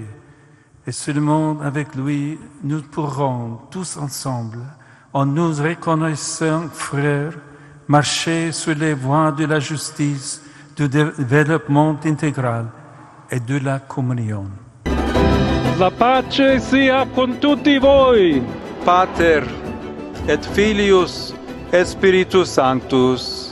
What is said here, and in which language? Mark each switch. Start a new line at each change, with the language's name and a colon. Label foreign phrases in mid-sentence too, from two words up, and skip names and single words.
French: Et seulement avec lui, nous pourrons tous ensemble, en nous reconnaissant frères, marcher sur les voies de la justice, du développement intégral et de la communion.
Italian: La pace sia con tutti voi.
Latin: Pater et Filius et Spiritus Sanctus.